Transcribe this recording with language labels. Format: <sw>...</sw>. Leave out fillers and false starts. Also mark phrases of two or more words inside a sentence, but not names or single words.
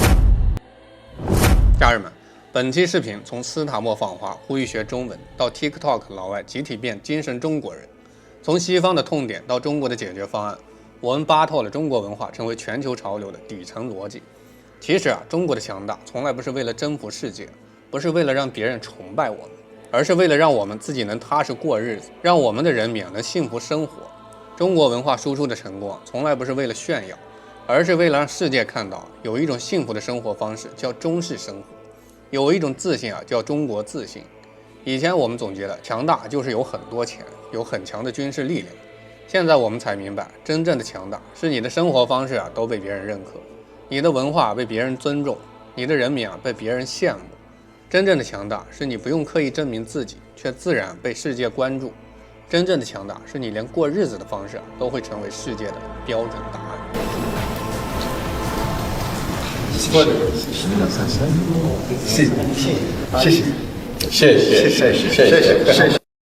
<zh>家人們，本期視頻從斯塔莫访华呼籲學中文，到 TikTok 老外集體變精神中國人，從西方的痛點到中國的解決方案，我們扒透了中國文化成為全球潮流的底層邏輯。其實中國的強大從來不是為了征服世界，不是為了讓別人崇拜我們，而是為了讓我們自己能踏實過日子，讓我們的人民能幸福生活。中國文化輸出的成功從來不是為了炫耀，而是为了讓世界看到有一種幸福的生活方式叫中式生活，有一種自信叫中國自信。以前我們总结的强大就是有很多钱，有很强的軍事力量，现在我们才明白，真正的强大是你的生活方式都被別人認可，你的文化被別人尊重，你的人民被別人羨慕。真正的強大是你不用刻意證明自己，卻自然被世界關注。真正的強大是你連過日子的方式都會成為世界的標準答案。謝謝。</zh>